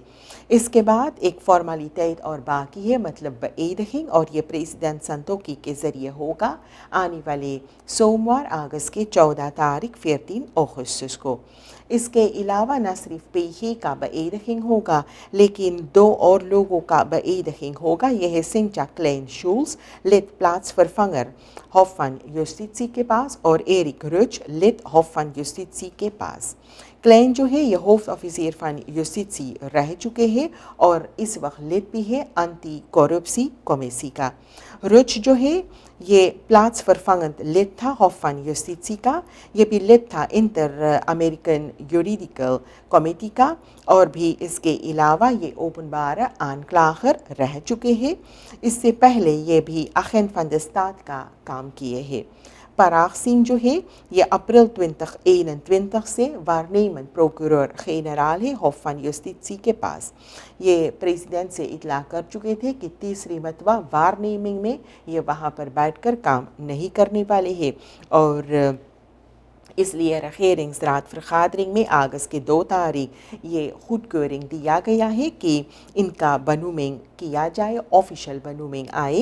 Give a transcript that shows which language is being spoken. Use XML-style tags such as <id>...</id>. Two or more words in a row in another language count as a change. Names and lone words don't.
<hi>इसके बाद एक फॉर्मेलिटेट और बाकी है, मतलब beëdiging, और ये प्रेसिडेंट संतोखी के ज़रिए होगा आने वाले सोमवार अगस्त के 14 तारीख 14 अगस्त को। इसके अलावा न सिर्फ पेशे का beëdiging होगा लेकिन 2 और लोगों का beëdiging होगा। यह है सिंचा क्लेन शूल्स,</hi> <nl>lid plaatsvervanger Hof van Justitie</nl> <hi>के पास,</hi> <nl>और एरिक रुच, lid Hof van Justitie</nl> <hi>के पास। क्लेन जो है ये</hi> <nl>होofdofficier van Justitie</nl> <hi>रह चुके हैं और इस वक्त लिड भी है एंटी करप्सी कमेटी का। रुच जो है ये</hi> <nl>plaatsvervangend lid</nl> <hi>था Hof van Justitie का, ये भी lid था इंटर अमेरिकन यूरिडिकल कमेटी का, और भी इसके अलावा ये</hi> <nl>ओpenbare aanklager</nl> <hi>रह चुके हैं। इससे पहले ये भी</hi> <nl>agent van de staat</nl> <hi>का काम किए हैं। Paraagsin जो है ये अप्रैल 2021 से</hi> <nl>waarnemend procureur-generaal</nl> <hi>है Hof van Justitie के पास। ये प्रेसिडेंट से इतला कर चुके थे कि तीसरी मरतबा वारनेमिंग में ये वहाँ पर बैठकर काम नहीं करने वाले हैं और इसलिए regeringsraadvergadering में अगस्त के 2 तारीख ये goedkeuring दिया गया है कि इनका benoeming किया जाए, ऑफिशियल benoeming आए।</hi>